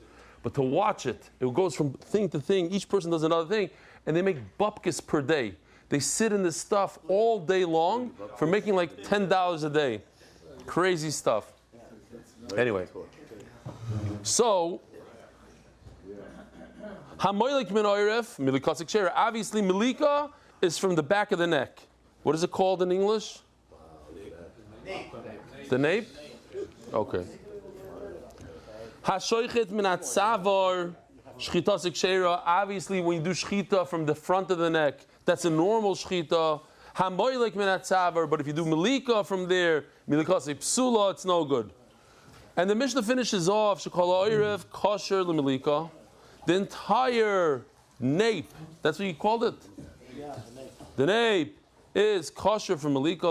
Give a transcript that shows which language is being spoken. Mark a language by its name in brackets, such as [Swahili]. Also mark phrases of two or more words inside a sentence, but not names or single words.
[English] But to watch it, it goes from thing to thing, each person does another thing, and they make bupkis per day. They sit in this stuff all day long for making like $10 a day. Crazy stuff. Anyway, so [Hebrew] המולק מן העורף מליקתו כשרה. [English] Obviously, milika is from the back of the neck. What is it called in English? The nape? Okay. [Hebrew] השוחט מן הצואר שחיטתו כשרה. [English] Obviously, when you do shchita from the front of the neck, that's a normal shchita. [Hebrew] המולק מן הצואר, [English] but if you do milika from there, [Hebrew] מליקתו פסולה, [English] it's no good. And the Mishnah finishes off, [Hebrew] שכל העורף כשר למליקה. [English] The entire nape, that's what you called it? Yeah, the nape is kosher for malika.